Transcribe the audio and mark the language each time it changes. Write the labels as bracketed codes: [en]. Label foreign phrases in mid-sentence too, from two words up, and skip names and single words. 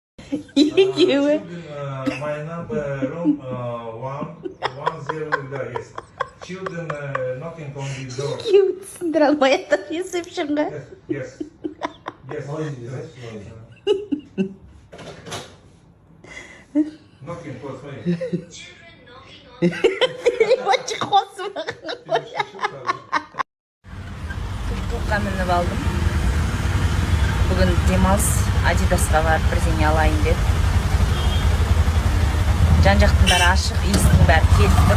[kk] Екеуі. [en] My number room 110, yes. Children knocking on the door. [kk] Екеуі түсіндіре алмай атыр ресепшнға. [en] Yes. Knocking for me. [kk] Бачы қосып Тұлтуққа мініп алдым. Бүгін демалыс Адидасқа барып бірдеңе алайын деп. Жан-жақтың ашық, иістің бәрі келіп тұр.